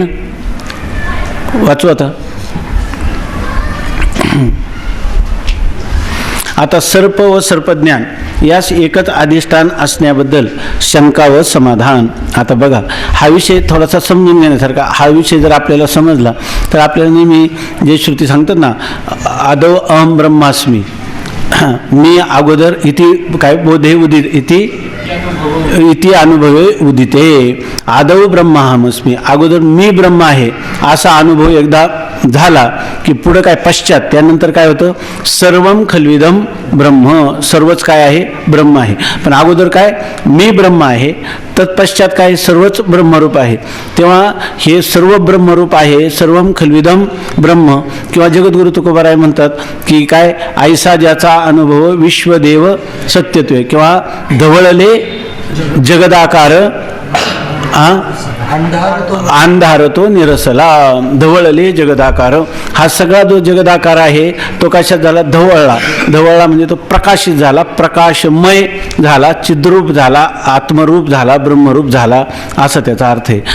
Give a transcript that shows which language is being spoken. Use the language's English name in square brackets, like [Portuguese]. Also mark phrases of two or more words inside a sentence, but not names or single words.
[Marathi] वाचू आता सर्प व सर्पज्ञान यास एकच अधिष्ठान असण्याबद्दल शंका व समाधान. आता बघा, हा विषय थोडासा समजून घेण्यासारखा. हा विषय जर आपल्याला समजला तर आपल्याला नेहमी जे श्रुती सांगतात ना, [Sanskrit] आदौ अहम ब्रह्मास्मी, [Marathi] मी अगोदर [Sanskrit] इति काय बोधे उदित इति अनुभवे उदिते, आदौ ब्रह्माहमस्मी, [Marathi] अगोदर मी ब्रह्म आहे असा अनुभव एकदा झाला की पुढं काय? पश्चात त्यानंतर काय होतं? [Sanskrit] सर्वम खल्विदम ब्रह्म, [Marathi] सर्वच काय आहे? ब्रह्म आहे. पण अगोदर काय? मी ब्रह्म आहे, तत्पश्चात काय? सर्वच ब्रह्मरूप आहे. तेव्हा हे सर्व ब्रह्मरूप आहे, [Sanskrit] सर्वम खल्विदम ब्रह्म. [Marathi] किंवा जगद्गुरु तुकोबाराय म्हणतात की काय? ऐसा ज्याचा अनुभव विश्वदेव सत्यत्वे, किंवा धवळले जगदाकार अंधार तो निरसला, धवळले जगदाकार. हा सगळा जो जगदाकार आहे तो कशात झाला? धवळला म्हणजे तो प्रकाशित झाला, प्रकाशमय झाला, चिद्रूप झाला, आत्मरूप झाला, ब्रह्मरूप झाला, असा त्याचा अर्थ आहे.